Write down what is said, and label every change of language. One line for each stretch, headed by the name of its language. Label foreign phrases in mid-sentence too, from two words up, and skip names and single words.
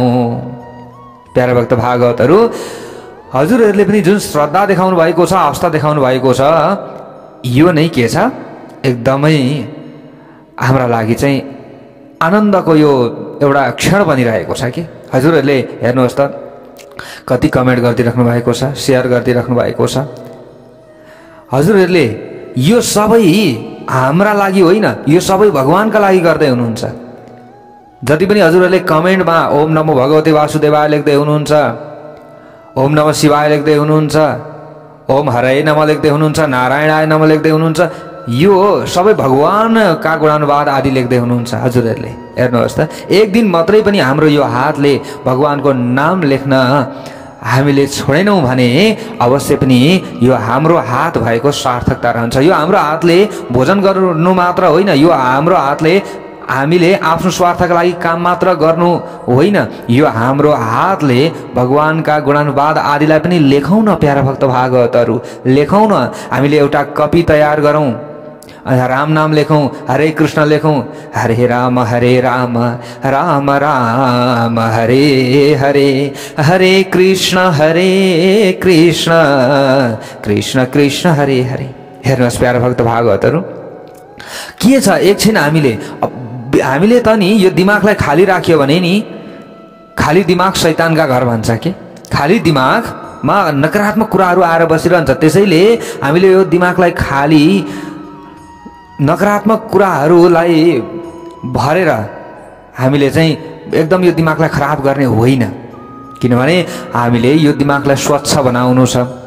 Nepali: प्यारा भक्त भागवतहरू, हजुरहरूले पनि जुन श्रद्धा देखाउनु भएको छ, आस्था देखाउनु भएको छ, यो नै के छ, एकदमै हाम्रा लागि चाहिँ आनन्दको यो एउटा क्षण बनिरहेको छ कि हजुरहरूले हेर्नुहोस् त कति कमेन्ट गरिदिइराख्नु भएको छ, सेयर गरिदिइराख्नु भएको छ। हजुरहरूले यो सबै हाम्रा लागि होइन, यो सबै भगवानका लागि गर्दै हुनुहुन्छ। जति पनि हजुरहरूले कमेन्टमा
Sanskrit: ओम नमो भगवते वासुदेवाय
Nepali: लेख्दै हुनुहुन्छ,
Sanskrit: ओम नमः शिवाय
Nepali: लेख्दै हुनुहुन्छ,
Sanskrit: ओम हरे नमः
Nepali: लेख्दै हुनुहुन्छ,
Sanskrit: नारायणाय नमः
Nepali: लेख्दै हुनुहुन्छ, यो सबै भगवानका गुणानुवाद आदि लेख्दै हुनुहुन्छ। हजुरहरूले हेर्नुहोस् त, एक दिन मात्रै पनि हाम्रो यो हातले भगवानको नाम लेख्न हामीले छोडेनौँ भने अवश्य पनि यो हाम्रो हात भएको सार्थकता रहन्छ। यो हाम्रो हातले भोजन गर्नु मात्र होइन, यो हाम्रो हातले हामीले आफ्नो स्वार्थका लागि काम मात्र गर्नु होइन, यो हाम्रो हातले भगवानका गुणानुवाद आदिलाई पनि लेखौँ न प्यारा भक्त भागवतहरू, लेखौँ न। हामीले एउटा कपी तयार गरौँ, राम नाम लेखौँ,
Sanskrit: हरे कृष्ण लेखौँ, हरे राम राम राम हरे हरे, हरे कृष्ण कृष्ण कृष्ण हरे हरे।
Nepali: हेर्नुहोस् प्यारा भक्त भागवतहरू, के छ, एकछिन हामीले त नि यो दिमागलाई खाली राख्यो भने नि, खाली दिमाग शैतानका घर भन्छ के, खाली दिमागमा नकारात्मक कुराहरू आएर बसिरहन्छ। त्यसैले हामीले यो दिमागलाई खाली नकारात्मक कुराहरूलाई भरेर हामीले चाहिँ एकदम यो दिमागलाई खराब गर्ने होइन, किनभने हामीले यो दिमागलाई स्वच्छ बनाउनु छ।